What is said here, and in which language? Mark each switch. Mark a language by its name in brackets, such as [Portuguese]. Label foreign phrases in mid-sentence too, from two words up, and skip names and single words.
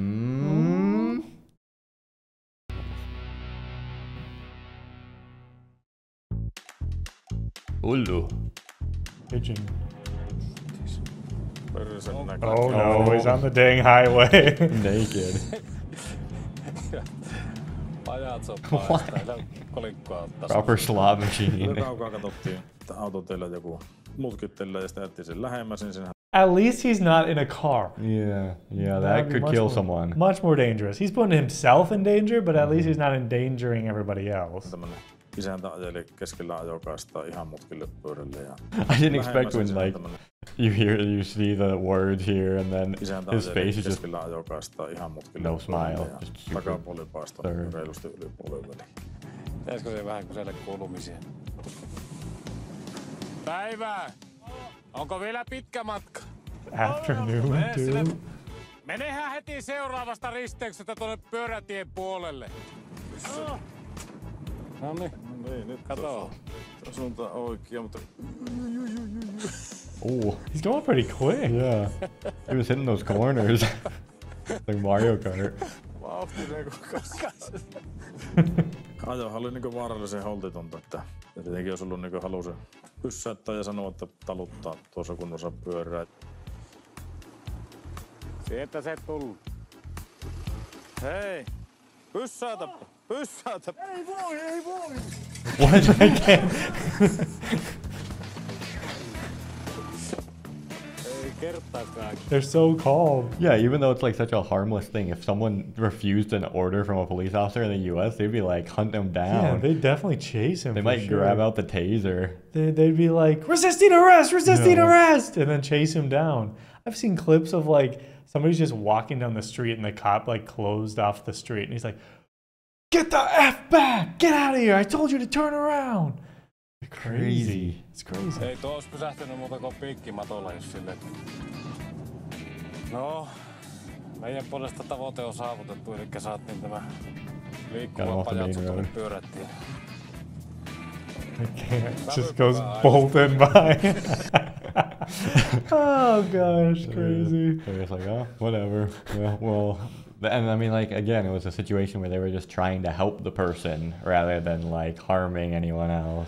[Finnish] Hullu. [English] Pigeon. Oh no, he's on the dang highway. Naked. [Finnish] Ajat soppaa sitä kolikkoa ottaa. [English] Proper slot machine. [Finnish] Kaukaa katsottiin, että autoteillä joku mutkittelee ja sitten jätti sen lähemmäs, niin senhän [English] At least he's not in a car. Yeah, That'd that be could much kill more- someone. Much more dangerous. He's putting himself in danger, but at least he's not endangering everybody else. [Finnish] tämmönen isäntä ajeli keskellä ajokaistaa ihan mutkille pyörälle. Ja [English] I didn't expect [Finnish] lähemmäs [English] when [Finnish] sen [English] like [Finnish] tämmönen [English] you see the words here and then [Finnish] isäntä [English] his [Finnish] ajeli [English] face is just [Finnish] keskellä ajokaistaa ihan mutkille [English] no [Finnish] pyörälle [English] smile, [Finnish] ja [English] just super [Finnish] takapuoli paistoi [English] third. [Finnish] reilusti yli polven väliin. Pitäisikö se vähän kysellä kuulumisia? Päivää! Onko vielä pitkä matka? [English] Afternoon, dude. [Finnish] Menehän heti seuraavasta risteyksestä tuonne pyörätien puolelle. No niin, Niin, nyt kato. suuntaan oikein, mutta [English] oh He's going pretty quick. yeah. He was hitting those corners like Mario Kart. [Finnish] vauhtinen kokas. Ajohan oli niinku vaarallisen holtitonta, että tietenkin jos ollut niinku halu se pyssäyttää ja sanoa, että taluttaa tuossa kunnossa pyörää. Sieltä se tullut. Hei! Pyssäytäpä! Pyssäytäpä! [English] What? I can't. [Finnish] Ei kertaakaan. [English] They're so calm. Yeah, even though it's like such a harmless thing, if someone refused an order from a police officer in the U.S., they'd be like hunt them down. Yeah, they'd definitely chase him. They for might sure. grab out the taser. They'd be like, resisting arrest, resisting No. arrest, and then chase him down. I've seen clips of like somebody's just walking down the street and the cop like closed off the street and he's like, Get the F back! Get out of here! I told you to turn around! Crazy. It's crazy. [Finnish] Ei tuo ois pysähtynyt muuta kuin piikkimatolla, jos silleen. No, meidän puolesta tavoite on saavutettu, eli saatiin tämä liikkuva pajatso tuonne pyörättiin. [English] It just goes bolting by. Oh gosh, crazy. So it's like, oh, whatever. Yeah, well, and I mean, like, again, it was a situation where they were just trying to help the person rather than like harming anyone else.